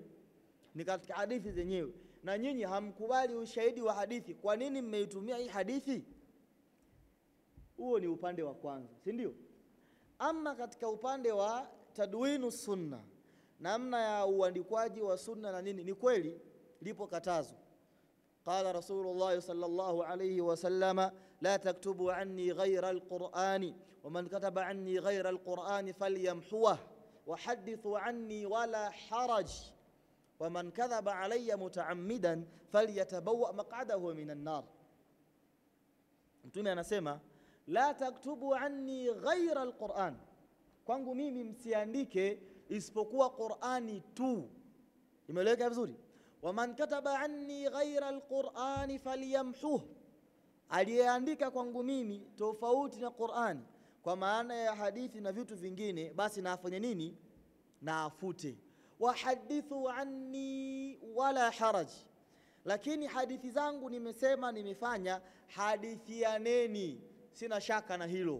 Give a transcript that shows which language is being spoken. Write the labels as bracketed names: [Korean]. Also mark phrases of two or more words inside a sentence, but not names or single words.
[Swahili] Ni katika hadithi zenyewe. Na nyinyi hamkubali ushahidi wa hadithi, kwa nini mmeitumia hii hadithi? Huo ni upande wa kwanza, si ndio? Ama katika upande wa [Arabic] تدوين السنة, [Swahili] namna ya uandikwaji wa sunna na nini, ni kweli lipo katazo. [Arabic] قال رسول الله صلى الله عليه وسلم، لا تكتبوا عني غير القرآن ومن كتب عني غير القرآن فليمحه وحدثوا عني ولا حرج ومن كذب علي متعمدا فليتبوأ مقعده من النار. [Swahili] Mtume anasema [Arabic] لا تكتبوا عني غير القرآن, [Swahili] kwangu mimi msiandike isipokuwa Qur'ani tu. Imeeleweka vizuri? [Arabic] ومن كتب عني غير القرآن فليمحه, [Swahili] aliyeandika kwangu mimi tofauti na Qur'ani kwa maana ya hadithi na vitu vingine, basi na afanye nini? Na afute. [Arabic] وحدثوا عني ولا حرج, [Swahili] lakini hadithi zangu nimesema nimefanya, hadithianeni, sina shaka na hilo.